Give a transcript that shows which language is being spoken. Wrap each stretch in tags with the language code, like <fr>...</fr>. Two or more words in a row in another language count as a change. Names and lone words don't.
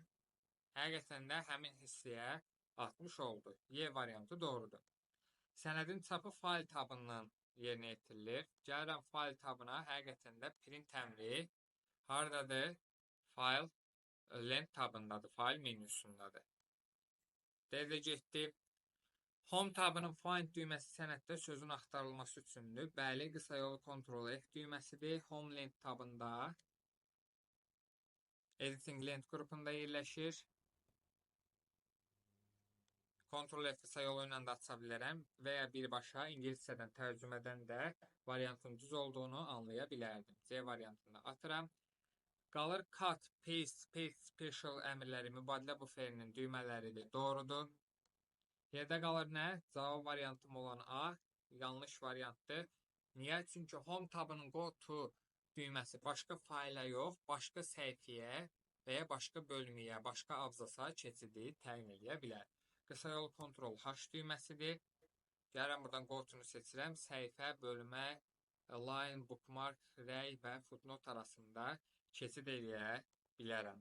<az>Həqiqətən də həmin hissəyə atmış oldu. Y variantı doğrudur. Sənədin çapı fayl tabından yerinə yetirilir. Gəlirəm fayl tabına, həqiqətən də print əmri haradadır? Fayl lent tabındadır, fayl menyusundadır. Deyə getdi. Home tabının find düyməsi sənəddə sözün axtarılması üçündür. Bəli, qısa yolu Ctrl F düyməsidir. Home lent tabında editing lent qrupunda yerləşir. Ctrl F qısa yolu ilə də aça bilərəm və ya birbaşa ingiliscədən tərcümədən də variantın düz olduğunu anlaya bilərdim. C variantında atıram. Qalır</az> <en>cut, paste special</en> <az>əmrləri mübadilə buferinin düymələridir. Doğrudur. Yerdə qalır nə? Cavab variantım olan A yanlış variantdır. Niyə? Çünki home tabının</az> <en>go to</en> <az>düyməsi başqa fayla yox, başqa səhifəyə və ya başqa bölməyə, başqa abzasa keçidi təyin edə bilər. Qısa yol Ctrl H düyməsidir. Gəlirəm buradan</az> <en>go to-</en> <az>nu seçirəm. Səhifə, bölmə,</az> <en>line, bookmark,</en> <az>rəy və footnote arasında keçid edə bilərəm.</az>